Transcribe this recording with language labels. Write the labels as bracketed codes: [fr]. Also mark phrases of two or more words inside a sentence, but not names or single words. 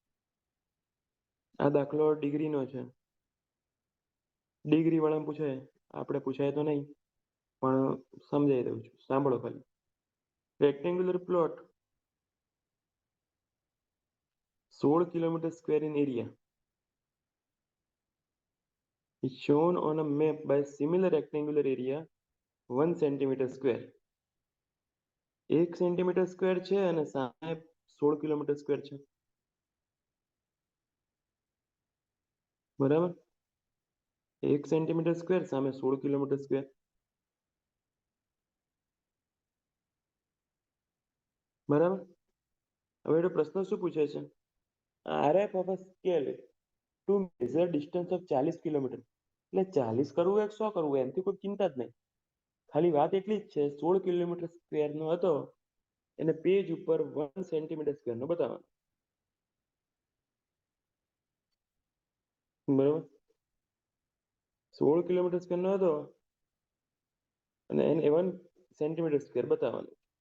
[gu] આ દાખલો ડિગ્રીનો છે. ડિગ્રી વાળાને પૂછાય, આપણે પૂછાય તો નહીં, પણ સમજાઈ દઉં છું, સાંભળો ખાલી. [en] rectangular plot 16 kilometer square in area is shown on a map by similar rectangular area 1 centimeter square. [gu] 1 [en] centimeter square [gu] છે અને સામે 16 [en] kilometer square [gu] છે. બરાબર? 1 [en] centimeter square [gu] સામે 16 [en] kilometer square. [gu] બરાબર? હવે એનો પ્રશ્ન શું પૂછે છે? [en] RF of a scale to measure distance of 40 કિલોમીટર. [gu] એટલે 40 કરવું હોય કે 100 કરવું હોય એમથી કોઈ ચિંતા જ નહીં. ખાલી વાત એટલી જ છે, 16 [en] kilometer squareનો [gu] હતો એને પેજ ઉપર 1 [en] centimeter squareનો [gu] બતાવવાનો. બરાબર? 16 [en] kilometer squareનો [gu] હતો અને એને 1 [en] centimeter square [gu] બતાવવાનું.